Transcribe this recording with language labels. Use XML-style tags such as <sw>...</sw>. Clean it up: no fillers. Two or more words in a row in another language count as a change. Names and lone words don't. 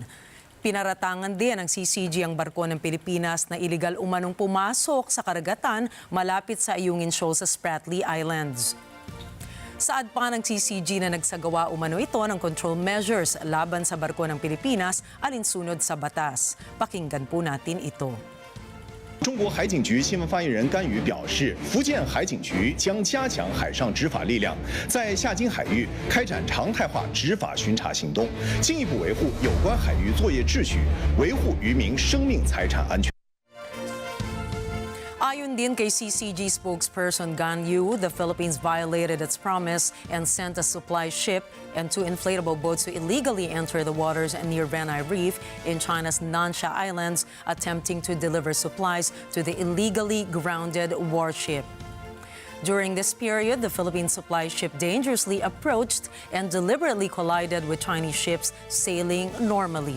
<tl>Pinaratangan din ng CCG ang barko ng Pilipinas na iligal umanong pumasok sa karagatan malapit sa Ayungin Shoal sa Spratly Islands. Saad pa ng CCG na nagsagawa umano ito ng</tl> <en>control measures</en> <tl>laban sa barko ng Pilipinas alinsunod sa batas. Pakinggan po natin ito.</tl> <zh>中国海警局新闻发言人甘宇表示，福建海警局将加强海上执法力量，在下金海域开展常态化执法巡查行动，进一步维护有关海域作业秩序，维护渔民生命财产安全。</zh> <tl>Ayon din kay</tl> <en>CCG spokesperson Gan Yu, the Philippines violated its promise and sent a supply ship and 2 inflatable boats to illegally enter the waters near Vanai Reef in China's Nansha Islands, attempting to deliver supplies to the illegally grounded warship. During this period, the Philippine supply ship dangerously approached and deliberately collided with Chinese ships sailing normally.</en>